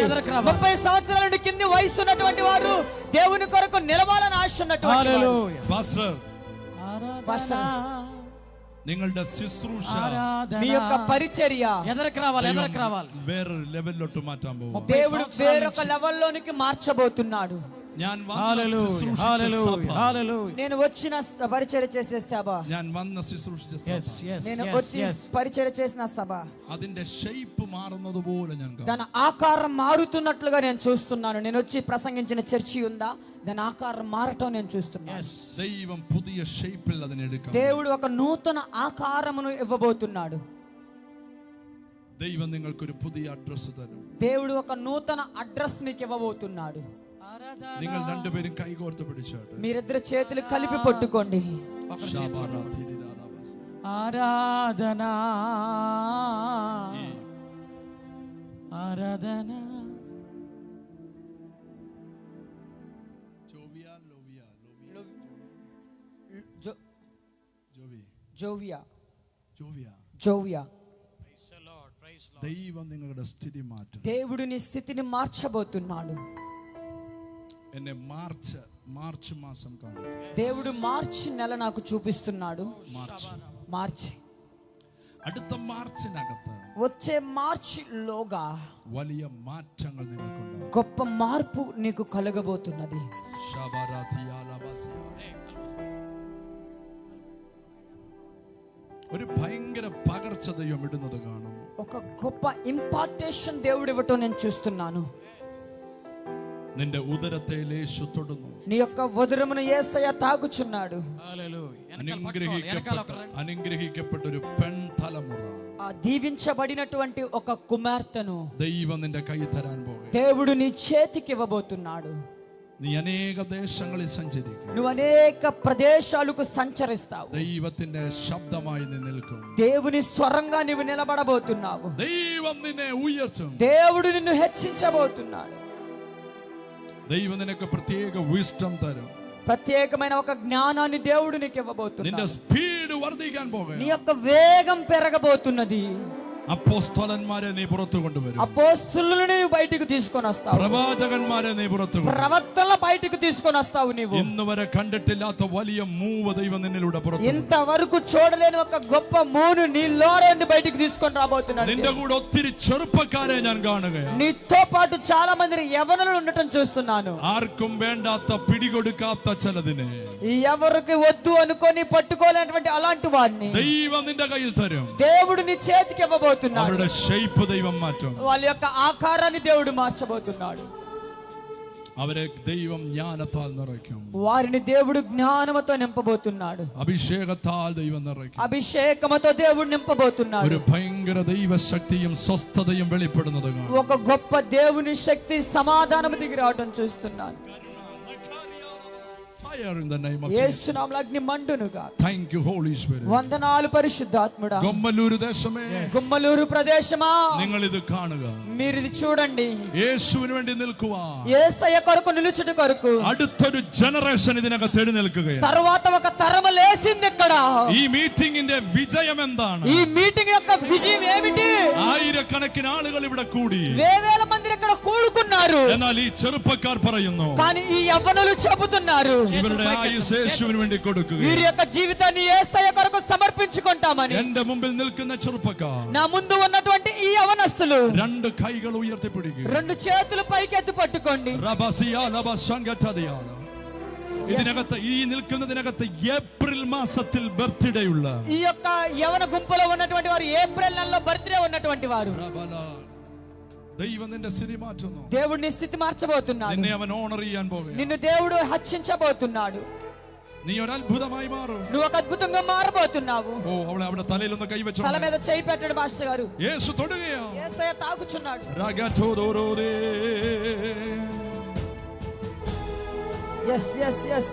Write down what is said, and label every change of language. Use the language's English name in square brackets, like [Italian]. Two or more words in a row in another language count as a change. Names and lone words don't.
[Telugu] 30 సంవత్సరాల నుండి కింది వయసు ఉన్నటువంటి వారు దేవుని కొరకు నిలవాలని ఆశ ఉన్నటువంటి వారు. [Malayalam] പാസ്റ്റർ നിങ്ങളുടെ ശുശ്രൂഷ, [Telugu] మీ యొక్క పరిచర్య ఎదరికి రావాలి. [Malayalam] വേറൊരു ലെവലിലോട്ട് മാറ്റാൻ പോകും. [Telugu] దేవుడు వేరొక లెవెల్లోనికి మార్చబోతున్నాడు. [Malayalam] ഞാൻ [Telugu] నేను వచ్చిన పరిచర్య చేసే సభ, నేను వచ్చి పరిచర్య చేసిన సభ [Malayalam] അതിന്റെ ഷേപ്പ് മാറുന്നത് പോലെ ഞാൻ [Telugu] దాని ఆకారం మారుతున్నట్లుగా నేను చూస్తున్నాను. నేను వచ్చి ప్రసంగించిన చర్చి ఉందా, దాని ఆకారం మారటం నేను చూస్తున్నాను. [Malayalam] ദൈവം പുതിയ ഷേപ്പിൽ അതിനെ എടുക്കും. [Telugu] దేవుడు ఒక నూతన ఆకారమును ఇవ్వబోతున్నాడు. [Malayalam] ദൈവം നിങ്ങൾക്കൊരു പുതിയ അഡ്രസ് തരും. [Telugu] దేవుడు ఒక నూతన అడ్రస్ మీకు ఇవ్వబోతున్నాడు. [Malayalam] നിങ്ങൾ രണ്ടുപേരും കൈകോർത്ത് പിടിച്ചാട്ടെ. [Telugu] మీరిద్దరు చేతులు కలిపి పట్టుకోండి. ఆరాధనా ఆరాధనా జోవియా. [Malayalam] ദൈവം നിങ്ങളുടെ സ്ഥിതി മാറ്റും. [Telugu] దేవుడు నీ స్థితిని మార్చబోతున్నాడు. [Malayalam] എന്നെ മാർച്ച് മാസം കാണും. [Telugu] దేవుడు మార్చి నెల నాకు చూపిస్తున్నాడు. మార్చి [Malayalam] അടുത്ത മാർച്ചിനകത്ത്, [Telugu] వచ్చే మార్చి లోగా [Malayalam] വലിയ മാറ്റങ്ങൾ നിങ്ങൾക്കുണ്ടാകും. [Telugu] గొప్ప మార్పు నీకు కలగబోతున్నది. [Malayalam] ഒരു ഭയങ്കര പകർച്ച ദൈവം ഇടുന്നത് കാണും. [Telugu] ఒక గొప్ప ఇంపార్టేషన్ దేవుడు ఇవ్వటం నేను చూస్తున్నాను. [Malayalam] നിന്റെ ഉദരത്തെ യേശു തൊടുന്നു. [Telugu] నీ యొక్క ఉదరమును యేసయ్య తాగుచున్నాడు. [Malayalam] അനുഗ്രഹിക്കപ്പെട്ട ഒരു പെൺ തലമുറ, [Telugu] ఆ దీవించబడినటువంటి ఒక కుమార్తెను [Malayalam] ദൈവം നിന്റെ കൈ തരാൻ പോകുന്നു. [Telugu] దేవుడు నీ చేతికి ఇవ్వబోతున్నాడు. [Malayalam] നീ അനേക ദേശങ്ങളിൽ സഞ്ചരിക്കും. [Telugu] నువ్వు అనేక ప్రదేశాలకు సంచరిస్తావు. [Malayalam] ദൈവത്തിന്റെ ശബ്ദമായി നീ നിൽക്കും. [Telugu] దేవుని స్వరంగా నీవు నిలబడబోతున్నావు. [Malayalam] ദൈവം നിന്നെ ഉയർത്തും. [Telugu] దేవుడు నిన్ను హెచ్చించబోతున్నాడు. [Malayalam] ദൈവം നിനക്ക് പ്രത്യേക വിസ്ഡം തരും. [Telugu] ప్రత్యేకమైన ఒక జ్ఞానాన్ని దేవుడు నీకు ఇవ్వబోతున్నాడు. [Malayalam] നിന്റെ സ്പീഡ് വർദ്ധിക്കാൻ പോകുന്നു. [Telugu] నీ యొక్క వేగం పెరగబోతున్నది. [Malayalam] അപ്പോസ്തലന്മാരെ നീ പുറത്തു കൊണ്ടുവരും. [Telugu] అపోస్తలులను నీవు బయటికి తీసుకొని వస్తావు. [Malayalam] പ്രവാചകന്മാരെ നീ പുറത്തു കൊണ്ടുവരും. [Telugu] ప్రవక్తల బయటికి తీసుకొని వస్తావు. నీవు [Malayalam] ഇന്നുവരെ കണ്ടിട്ടില്ലാത്ത വലിയ മൂവ് ദൈവം നിന്നിലൂടെ പുറത്തു. [Telugu] ఇంతవరకు చూడలేని ఒక గొప్ప మూను నీలో నుండి బయటికి తీసుకొని రాబోతున్నాడు. [Malayalam] നിന്റെ കൂടെ ഒത്തിരി ചെറുപ്പക്കാരെ ഞാൻ കാണുകയാണ്. [Telugu] నీతో పాటు చాలా మంది యవ్వనులు ఉండటం చూస్తున్నాను. [Malayalam] ആർക്കും വേണ്ടാത്ത പിടികൊടുക്കാത്ത ചിലതിനെ [Telugu] ఎవరికి వద్దు అనుకొని పట్టుకోలేనటువంటి అలాంటి వారిని [Malayalam] ദൈവം നിന്റെ കയ്യിൽ തരും. [Telugu] దేవుడు నీ చేతికి ఇవ్వబోతున్నాడు. [Malayalam] അവരുടെ ഷേപ്പ് ദൈവം മാറ്റും. [Telugu] వాళ్ళ యొక్క ఆకారాన్ని దేవుడు మార్చబోతున్నాడు. [Malayalam] അവരെ ദൈവം ജ്ഞാനത്താൽ നിറയ്ക്കും. [Telugu] వారిని దేవుడు జ్ఞానముతో నింపబోతున్నాడు. [Malayalam] അഭിഷേകത്താൽ ദൈവം നിറയ്ക്കും. [Telugu] అభిషేకముతో దేవుడు నింపబోతున్నాడు. [Malayalam] ഒരു ഭയങ്കര ദൈവശക്തിയും സ്വസ്ഥതയും വെളിപ്പെടുന്നത് കാണാം. [Telugu] ఒక గొప్ప దేవుని శక్తి సమాధానము దిగి రావడం చూస్తున్నాను. [English] fire in the name of Jesus. [Telugu] యేసు నామములో అగ్ని మండునుగా. [English] Thank you Holy Spirit. [Telugu] వందనాలు పరిశుద్ధాత్ముడా. గొమ్మలూరు దేశమే, గుమ్మలూరు ప్రదేశమా, [Malayalam] നിങ്ങൾ ഇത് കാണുക. [Telugu] మీరు ఇది చూడండి. [Malayalam] യേശുവിന് വേണ്ടി നിൽക്കുവാൻ [Telugu] యేసయ్య కొరకు నిలుచుట కొరకు [Malayalam] അടുത്തൊരു ജനറേഷൻ ഇതിനകത്ത് എഴുന്നേൽക്കുകയാണ്. [Telugu] తర్వాత ఒక తరము లేసింది ఇక్కడ. [Malayalam] ഈ മീറ്റിംഗിന്റെ വിജയം എന്താണ്? [Telugu] ఈ మీటింగ్ యొక్క విజయం ఏమిటి? [Malayalam] ആയിരക്കണക്കിന് ആളുകൾ ഇവിടെ കൂടി, [Telugu] వేవేల మంది ఇక్కడ కూడుకున్నారు. [Malayalam] എന്നാൽ ഈ ചെറുപ്പക്കാർ പറയുന്നു [Telugu] కానీ ఈ యవ్వనులు చెబుతున్నారు [Malayalam] ഇവരുടെ ആയുസ്സ് യേശുവിന് വേണ്ടി കൊടുക്കുക. [Telugu] వీరి యొక్క జీవితాన్ని యేసయ్య కొరకు సమర్పించుకుంటామని. [Malayalam] എന്റെ മുമ്പിൽ നിൽക്കുന്ന ചെറുപ്പക്കാർ, [Telugu] నా ముందు ఉన్నటువంటి ఈ యవనస్తులు [Malayalam] രണ്ട് കൈകൾ ഉയർത്തിപ്പിടിക്കുക. [Telugu] రెండు చేతులు పైకెత్తి పట్టుకోండి. [Malayalam] ഇതിനകത്ത് ഈ നിൽക്കുന്നതിനകത്ത് ഏപ്രിൽ മാസത്തിൽ ബർത്ത്ഡേ ഉള്ള [Telugu] ఈ యొక్క యవన గుంపులో ఉన్నటువంటి వారు ఏప్రిల్ నెలలో బర్త్డే ఉన్నటువంటి వారు. [Malayalam] ദൈവം നിന്റെ സ്ഥിതി മാറ്റുന്നു. [Telugu] దేవుడు నీ స్థితి మార్చబోతున్నాడు. [Malayalam] നിന്നെ അവൻ ഓണർ ചെയ്യാൻ പോകുന്നു. [Telugu] నిన్ను దేవుడు హెచ్చించబోతున్నాడు. [Malayalam] നീ ഒരു അത്ഭുതമായി മാറും. [Telugu] నువ్వు ఒక అద్భుతంగా మారబోతున్నావు. [Malayalam] ഓ അവളെ അവിടെ തലയിൽ ഒന്ന് കൈവച്ചു. [Telugu] తల మీద చేయి పెట్టాడు మాస్టర్ గారు. [Malayalam] యేసు തൊടുകയോ? [Telugu] యేసయ్య తాగుచున్నాడు. రాగటోదోరోదే. [English] yes yes yes.